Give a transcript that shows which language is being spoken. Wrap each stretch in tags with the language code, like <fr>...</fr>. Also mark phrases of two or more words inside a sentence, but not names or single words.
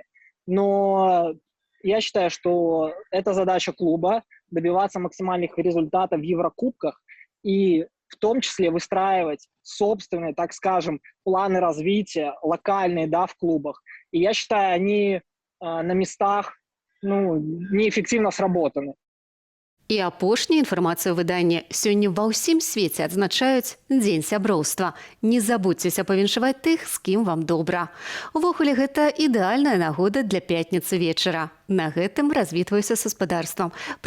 <ru>Но я считаю, что это задача клуба — добиваться максимальных результатов в Еврокубках и в том числе выстраивать собственные, так скажем, планы развития, локальные, да, в клубах. И я считаю, они на местах, ну, неэффективно сработаны.</ru> <be>І апошняя інфармацыя ў выданні. Сёння ва ўсім свеце адзначаюць Дзень сяброўства. Не забудзьцеся павіншаваць тых, з кім вам добра. Увогуле, гэта ідэальная нагода для пятніцы вечара. На гэтым развітваюся са гаспадарствам.</be>